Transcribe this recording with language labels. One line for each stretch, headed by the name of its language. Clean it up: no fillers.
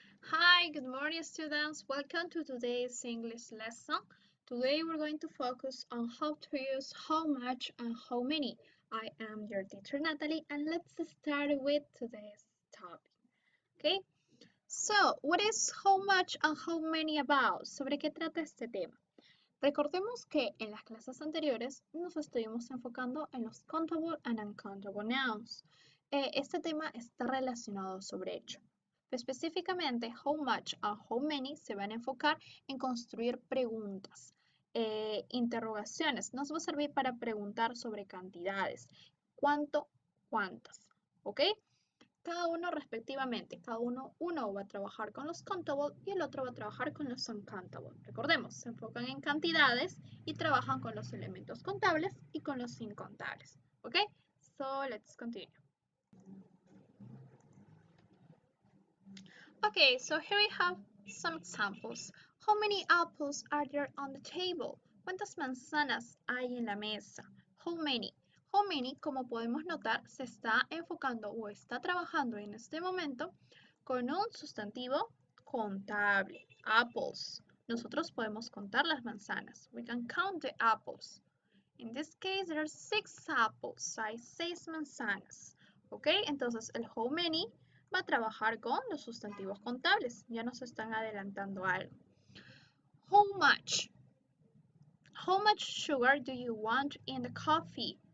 English: Hi, good morning students. Welcome to today's English lesson. Today we're going to focus on how to use how much and how many. I am your teacher Natalie and let's start with today's topic. Okay? So, what is how much and how many about?
Spanish: ¿Sobre qué trata este tema? Recordemos que en las clases anteriores nos estuvimos enfocando en los
English: countable and uncountable nouns.
Spanish: Este tema está relacionado sobre ello. Específicamente,
English: how much and how many
Spanish: se van a enfocar en construir preguntas, interrogaciones. Nos va a servir para preguntar sobre cantidades. ¿Cuánto? ¿Cuántas? ¿Ok? Cada uno respectivamente. Uno va a trabajar con los countable y el otro va a trabajar con los uncountable. Recordemos, se enfocan en cantidades y trabajan con los elementos contables y con los incontables.
English: ¿Ok? So, let's continue. Okay, so here we have some examples. How many apples are there on the table?
Spanish: ¿Cuántas manzanas hay en la mesa?
English: How many? How many,
Spanish: como podemos notar, se está enfocando o está trabajando en este momento con un sustantivo contable. Apples. Nosotros podemos contar las manzanas.
English: We can count the apples. In this case, there are 6 apples.
Spanish: Hay 6 manzanas. ¿Ok? Entonces, el how many va a trabajar con los sustantivos contables. Ya nos están adelantando algo.
English: How much? How much sugar do you want in the coffee?